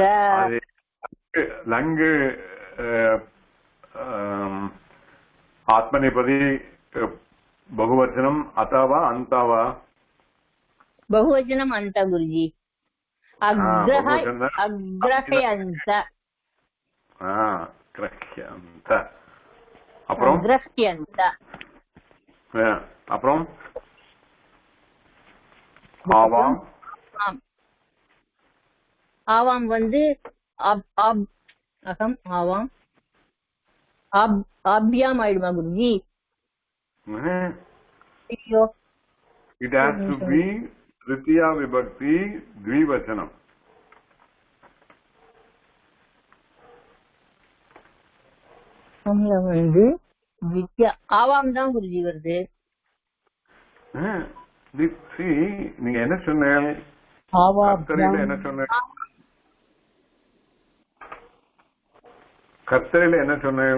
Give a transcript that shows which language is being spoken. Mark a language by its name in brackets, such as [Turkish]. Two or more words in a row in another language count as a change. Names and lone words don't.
[Sanskrit] लंग आत्मनेपदी बहुवचनम अथवा अंतवा? बहुवचनम अंत गुरुजी. अग्रहयन्त. ग्रह्यन्त. [Tamil] அப்புறம் [Sanskrit] ग्रह्यन्त. [Tamil] அப்புறம் ஆவாம். ஆவாம் வந்து அகம் ஆவாம் ஆபியாம் ஆயிடுமா குருஜி? [English] It has to be [Sanskrit] तृतीया विभक्ति द्विवचनम्. [Tamil] வந்து வித்யா ஆவாம் தான் குருஜி வருது. நீங்க என்ன சொன்னீங்க? என்ன சொன்னீங்க? கர்த்தரில என்ன சொன்னீங்க?